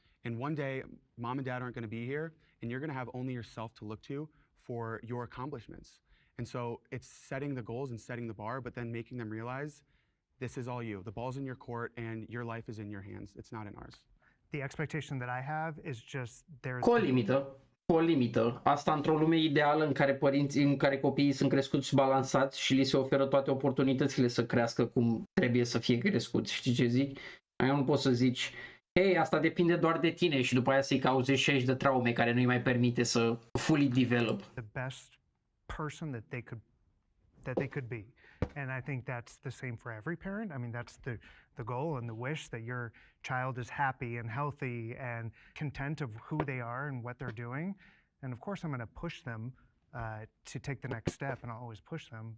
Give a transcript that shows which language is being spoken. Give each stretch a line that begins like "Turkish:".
English: And one day, mom and dad aren't going to be here, and you're going to have only yourself to look to for your accomplishments. And so it's setting the goals and setting the bar, but then making them realize this is all you. The ball's in your court, and your life is in your hands. It's not in ours. The expectation that I have is just there's
Romanian: Cu o limită. Asta într-o lume ideală în care copiii sunt crescuți balansați și li se oferă toate oportunitățile să crească cum trebuie să fie crescuți. Știi ce zic? Eu nu poți să zici, hei, asta depinde doar de tine și după aia să-i cauzezi 60 de traume care nu-i mai permite să
English: fully develop. The best person that they could be. And I think that's the same for every parent. I mean, that's the goal and the wish that your child is happy and healthy and content of who they are and what they're doing. And of course, I'm going to push them to take the next step, and I'll always push them.